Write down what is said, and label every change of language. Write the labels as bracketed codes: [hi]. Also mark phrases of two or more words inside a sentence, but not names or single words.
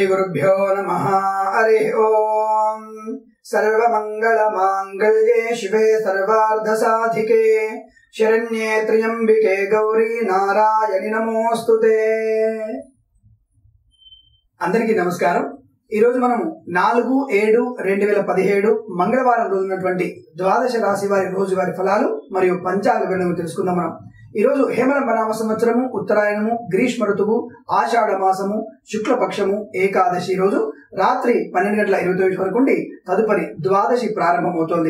[sa] श्रीगुरुभ्यो नमः। हरि ओम। सर्वमंगलमांगल्ये शिवे सर्वार्धसाधिके शरण्ये त्र्यंबिके गौरी नारायणि नमोस्तुते। [te] అందరికీ నమస్కారం। ఈ రోజు మనము 4/7/2017 మంగళవారం రోజు ఉన్నటువంటి ద్వాదశ రాశి వారి రోజువారీ ఫలాలు మరియు పంచాంగ వివరణను తెలుసుకుందాం। మనం ఈ రోజు హేమరంభనామ సంవత్సరము, ఉత్తరాయణము, గ్రీష్మ ఋతువు, ఆషాఢ మాసము, శుక్లపక్షము, ఏకాదశి రోజు రాత్రి 12:29 వరకు ఉండి తదుపరి ద్వాదశి ప్రారంభమవుతోంది।